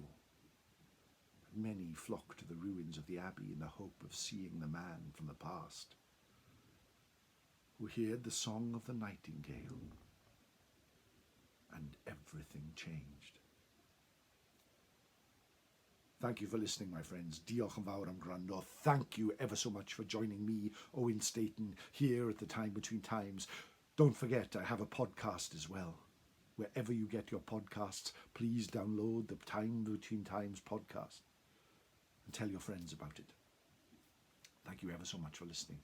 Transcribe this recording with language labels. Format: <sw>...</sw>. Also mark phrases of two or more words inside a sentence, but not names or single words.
<en>Many flock to the ruins of the abbey in the hope of seeing the man from the past, who heard the song of the nightingale, and everything changed. Thank you for listening, my friends.</en> <cy>Diolch yn fawr am gwrando.</cy> <en>Thank you ever so much for joining me, Owen Staton, here at the Time Between Times. Don't forget, I have a podcast as well. Wherever you get your podcasts, please download the Time Between Times podcast and tell your friends about it. Thank you ever so much for listening.</en>